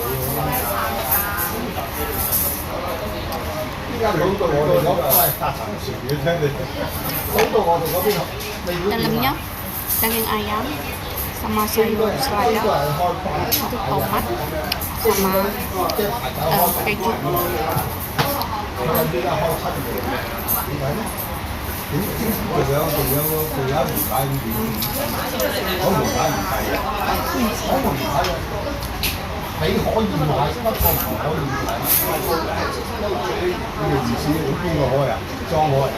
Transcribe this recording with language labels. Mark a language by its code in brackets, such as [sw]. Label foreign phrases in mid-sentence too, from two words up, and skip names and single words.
[id] Dalamnya daging ayam sama sayur selada, itu tomat sama keju. [yue] 你可以買，不過唔可以睇。呢個意思邊個開啊？裝開？